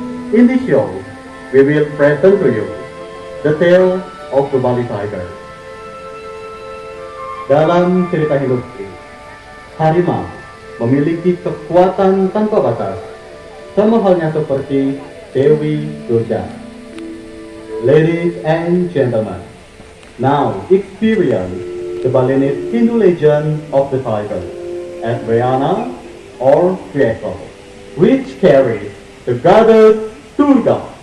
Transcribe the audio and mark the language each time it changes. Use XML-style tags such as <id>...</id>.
<en>In this show, we will present to you the tale of the Bali Tiger.</en> <id>Dalam cerita hidup ini, harimau memiliki kekuatan tanpa batas, sama halnya seperti Dewi Durga.</id> <en>Ladies and gentlemen, now experience the Balinese Hindu legend of the tiger, Adriana or Draco, which carries the goddess Durga.</en>